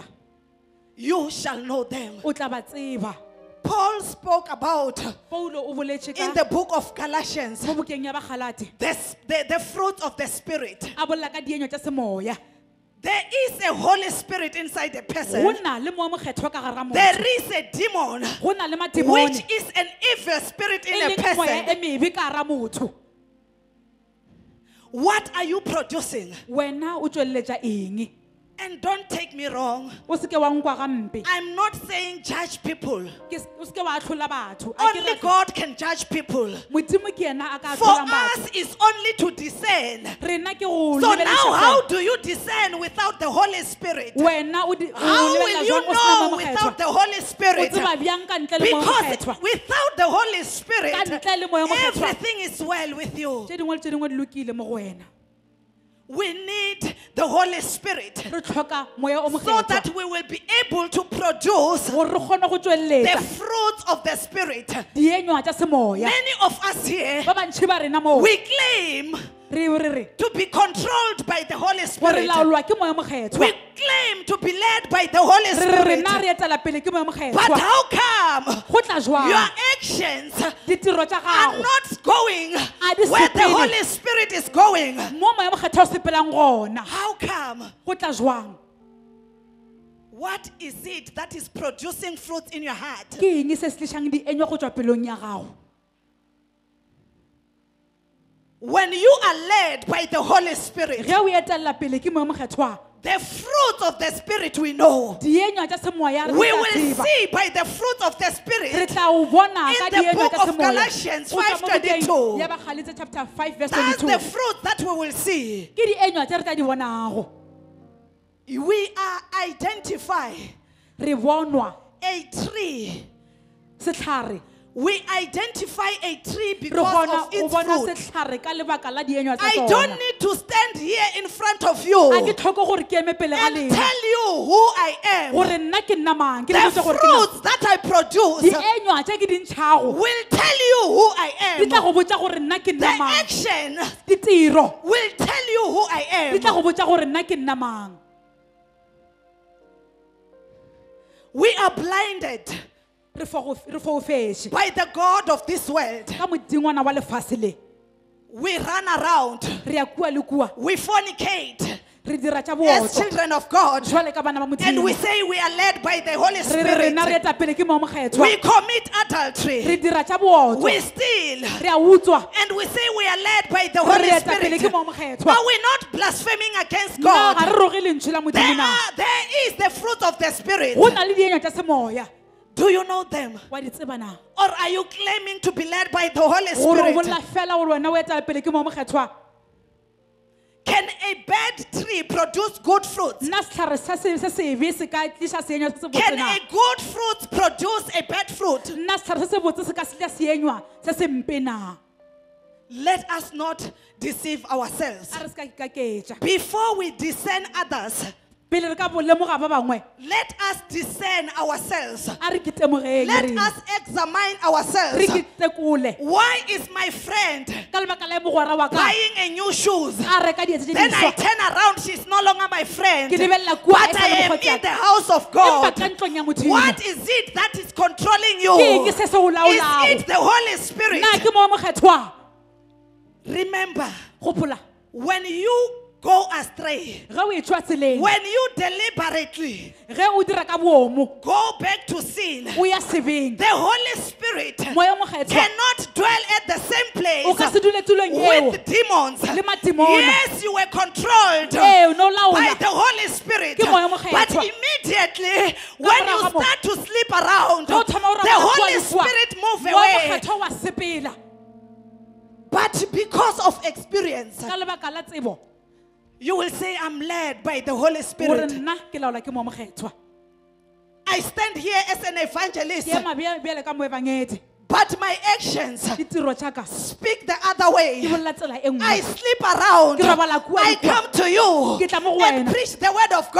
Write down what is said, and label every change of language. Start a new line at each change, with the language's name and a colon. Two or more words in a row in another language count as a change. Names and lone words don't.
English: You shall know them.
Northern Sotho: O tla ba tseba.
English: Paul spoke about
Northern Sotho: Paulo o boletše
English: in
Northern Sotho: ka
English: the book of Galatians
Northern Sotho: mo bukeng ya Bagalati
English: the fruit of the Spirit.
Northern Sotho: a bolela ka dienywa tša semoya.
English: There is a Holy Spirit inside a
Northern Sotho: Go
English: person.
Northern Sotho: na le mo mokgethwa ka gare ga
English: There
Northern Sotho: motho.
English: is a demon,
Northern Sotho: Go na le
English: which
Northern Sotho: mademone
English: is an evil spirit
Northern Sotho: e
English: in
Northern Sotho: a leng moya
English: person.
Northern Sotho: e mebe ka gare ga motho.
English: What are you producing?
Northern Sotho: Wena o tšweletša eng?
English: And don't take me wrong.
Northern Sotho: O se ke wa nkwa gampe.
English: I'm not saying judge people.
Northern Sotho: O se ke wa ahlola batho. A ke
English: Only
Northern Sotho: re-
English: God can judge people.
Northern Sotho: Modimo ke yena a ka
English: For
Northern Sotho: ahlolang batho.
English: us is only to discern.
Northern Sotho: Rena ke go
English: So
Northern Sotho: lebeleša
English: now, how
Northern Sotho: fela.
English: do you discern without the Holy Spirit?
Northern Sotho: Wena o
English: How will
Northern Sotho: lebelela
English: you
Northern Sotho: jwang o sena
English: know
Northern Sotho: mo
English: without
Northern Sotho: mokgethwa?
English: the Holy
Northern Sotho: O
English: Spirit?
Northern Sotho: tseba bjang ka ntle le mo
English: Because
Northern Sotho: mokgethwa?
English: without the Holy Spirit,
Northern Sotho: Ka ntle le moya o mokgethwa.
English: everything is well with you.
Northern Sotho: Tše dingwe le tše dingwe di lokile mo go wena.
English: We need the Holy Spirit
Northern Sotho: Re tlhoka moya o
English: so
Northern Sotho: mokgethwa
English: that we will be able to produce
Northern Sotho: gore re kgone go
English: the
Northern Sotho: tšweletša
English: fruits of the Spirit.
Northern Sotho: dienywa tša semoya.
English: Many of us here,
Northern Sotho: Ba bantši ba rena mo
English: we claim
Northern Sotho: re
English: to be controlled by the Holy
Northern Sotho: gore
English: Spirit.
Northern Sotho: laolwa ke moya o mokgethwa.
English: We claim to be led by the Holy Spirit.
Northern Sotho: Rena re etela pele ke moya o
English: But
Northern Sotho: mokgethwa.
English: how come
Northern Sotho: Go tla
English: your
Northern Sotho: jwang
English: actions
Northern Sotho: ditiro tša
English: are
Northern Sotho: gago
English: not going
Northern Sotho: di
English: where the
Northern Sotho: sepele.
English: Holy Spirit is going?
Northern Sotho: mo moya o mokgethwa o sepelang gona?
English: How come?
Northern Sotho: Go tla jwang?
English: What is it that is producing fruit in your heart?
Northern Sotho: Ke eng se se tlišang dienywa go tšwa pelong ya gago?
English: When you are led by the Holy Spirit,
Northern Sotho: Ge o etelela pele ke moya o mokgethwa,
English: the fruit of the Spirit we know.
Northern Sotho: dienywa tša semoya re
English: We
Northern Sotho: tla
English: will
Northern Sotho: tseba.
English: see by the fruit of the
Northern Sotho: Re
English: Spirit.
Northern Sotho: tla o bona
English: In
Northern Sotho: ka
English: the
Northern Sotho: dienywa
English: book
Northern Sotho: tša
English: of
Northern Sotho: semoya.
English: Galatians
Northern Sotho: Go tšwa mo bukeng
English: 5:22.
Northern Sotho: ya Bagalatia chapter 5 verse
English: That's the
Northern Sotho: 22.
English: fruit that we will see.
Northern Sotho: Ke dienywa tše re tla di bonago.
English: We are identify
Northern Sotho: Re bonwa
English: a tree
Northern Sotho: setlhare
English: We identify a tree
Northern Sotho: Re
English: because
Northern Sotho: kgona
English: of
Northern Sotho: go
English: its
Northern Sotho: bona
English: fruit.
Northern Sotho: setlhare ka lebaka la dienywa tsa
English: I
Northern Sotho: tsona.
English: don't need to stand here in front of
Northern Sotho: A ke
English: you
Northern Sotho: tlhoko gore ke eme pele ga
English: and
Northern Sotho: lena
English: tell you who I am.
Northern Sotho: gore nna ke nna mang, ke le
English: The
Northern Sotho: botse gore ke mang.
English: fruits that I produce
Northern Sotho: Dienywa tse ke di ntshago
English: will tell you who I
Northern Sotho: di tla
English: am.
Northern Sotho: go botsa gore nna ke
English: The
Northern Sotho: nna mang.
English: action
Northern Sotho: Ditiro
English: will tell you who I
Northern Sotho: di tla
English: am.
Northern Sotho: go botsa gore nna ke nna mang.
English: We are blinded
Northern Sotho: Re foufetše
English: by the God of this world.
Northern Sotho: ka modingwana wa lefatshe le.
English: We run around.
Northern Sotho: Re ya kua le kua,
English: We fornicate
Northern Sotho: re dira tša
English: as
Northern Sotho: botho
English: children of God.
Northern Sotho: jwale ka bana ba
English: And we
Northern Sotho: Modimo.
English: say we are led by the Holy
Northern Sotho: Re re rena re
English: Spirit.
Northern Sotho: eta pele ke mo mokgethwa.
English: We commit
Northern Sotho: Re
English: adultery.
Northern Sotho: dira tša botho,
English: We steal.
Northern Sotho: re a utswa,
English: And we say we are led by the
Northern Sotho: re
English: Holy
Northern Sotho: eta pele
English: Spirit.
Northern Sotho: ke mo mokgethwa.
English: But we're not blaspheming against
Northern Sotho: Nna ga
English: God.
Northern Sotho: re roge lentswe la Modimo na.
English: There is the fruit of the Spirit.
Northern Sotho: Go na le dienywa tša semoya,
English: Do you know them?
Northern Sotho: wa di tseba na?
English: Or are you claiming to be led by the Holy
Northern Sotho: Gore o
English: Spirit?
Northern Sotho: bolla fela gore wena o eta pele ke mo mokgethwa.
English: Can a bad tree produce good fruits?
Northern Sotho: Nna setlhare se sebe se ka tliša seenywa se se botse
English: Can
Northern Sotho: na?
English: a good fruit produce a bad fruit?
Northern Sotho: Nna setlhare se se botse se ka se tla seenywa se se mpe na?
English: Let us not deceive ourselves.
Northern Sotho: A re se ka ikaketša.
English: Before we discern others,
Northern Sotho: Pele re ka bolemoga ba bangwe,
English: let us discern ourselves.
Northern Sotho: a re ke temogeng
English: Let
Northern Sotho: rena.
English: us examine
Northern Sotho: Re
English: ourselves.
Northern Sotho: ke tekole.
English: Why is my friend
Northern Sotho: Ka lebaka la mogwera wa ka,
English: buying a new shoes?
Northern Sotho: a reka dietse tše
English: Then I
Northern Sotho: diswa.
English: turn around, she's no longer my friend.
Northern Sotho: Ke lebelela kua,
English: But
Northern Sotho: e sa
English: I
Northern Sotho: le
English: am
Northern Sotho: mokgotsi
English: in
Northern Sotho: wa
English: the
Northern Sotho: ka.
English: house of
Northern Sotho: Empa
English: God.
Northern Sotho: ka ntlong ya Modimo.
English: What is it that is controlling you?
Northern Sotho: Ke eng se se o
English: Is
Northern Sotho: laolago?
English: it the Holy Spirit?
Northern Sotho: Nna ke mo mokgethwa.
English: Remember,
Northern Sotho: Gopola,
English: when you go astray,
Northern Sotho: ge o e tšwa tseleng,
English: when you deliberately
Northern Sotho: ge o dira ka bomo,
English: go back to sin,
Northern Sotho: o ya sebeng,
English: the Holy Spirit
Northern Sotho: moya o mokgethwa
English: cannot dwell at the same
Northern Sotho: o ka
English: place
Northern Sotho: se dule tulong eo
English: with demons.
Northern Sotho: le madimona.
English: Yes, you were controlled
Northern Sotho: Ee, no
English: by
Northern Sotho: laola.
English: the Holy Spirit.
Northern Sotho: Ke moya o
English: But
Northern Sotho: mokgethwa.
English: immediately, when you
Northern Sotho: morago mo-
English: start to sleep around,
Northern Sotho: Ge o thoma o
English: the
Northern Sotho: rabala kua
English: Holy
Northern Sotho: le kua,
English: Spirit move
Northern Sotho: moya o
English: away.
Northern Sotho: mokgethwa wa sepela.
English: But because of experience,
Northern Sotho: Ka lebaka la tsebo,
English: you will say, I'm led by the Holy
Northern Sotho: gore
English: Spirit.
Northern Sotho: nna ke laola ke mo mokgethwa.
English: I stand here as an evangelist,
Northern Sotho: Ke ema bjale ka moebangedi.
English: but my actions
Northern Sotho: Ditiro tša ka
English: speak the other way.
Northern Sotho: di bolela tsela e
English: I
Northern Sotho: nngwe.
English: sleep around.
Northern Sotho: Ke robala kua le
English: I
Northern Sotho: kua.
English: come to you
Northern Sotho: Ke tla mo go
English: and
Northern Sotho: wena.
English: preach the word of